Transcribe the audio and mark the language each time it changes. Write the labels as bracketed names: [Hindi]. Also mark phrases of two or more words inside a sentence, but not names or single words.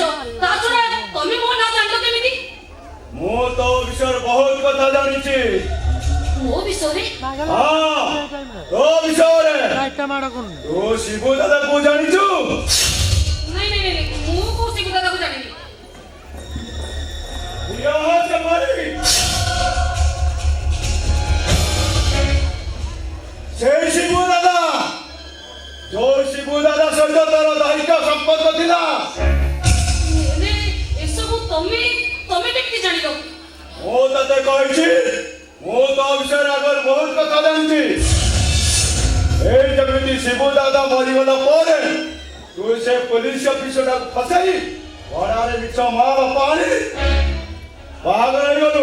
[Odia] ତା ଛଡ଼ା ତମେ ମୋ ନାଁ ଜାଣିଲ କେମିତି? ମୁଁ ତୋ ବିଷୟରେ ବହୁତ କଥା ଜାଣିଛି। ମୋ ବିଷୟରେ? ହଁ ତୋ ବିଷୟରେ। ତୁ ଶିବୁ ଦାଦାକୁ ଜାଣିଛୁ? ନାଇଁ ନାଇଁ ନାଇଁ ମୁଁ କୋଉ ଶିବୁ ଦାଦାକୁ ଜାଣିନି। ସେଇ ଶିବୁ ଦାଦା ଯୋଉ ଶିବୁ ଦାଦା ସହିତ ତୋର ଦୈହିକ ସମ୍ପର୍କ ଥିଲା। ଏସବୁ ତମେ କେମିତି ଜାଣିଲ? ମୁଁ ତତେ କହିଛି ମୁଁ ତୋ ବିଷୟରେ ଆଗରୁ ବହୁତ କଥା ଜାଣିଛି। ଏଇ ଯେମିତି ଶିବୁ ଦାଦା ମରିଗଲା ପରେ ତୁ ସେ ପୋଲିସ ଅଫିସରଟାକୁ ଫସାଇ ଭଡ଼ାରେ ମିଛ ମା ବାପା ଆଣି ବାହାଘର ହେଇଗଲୁ।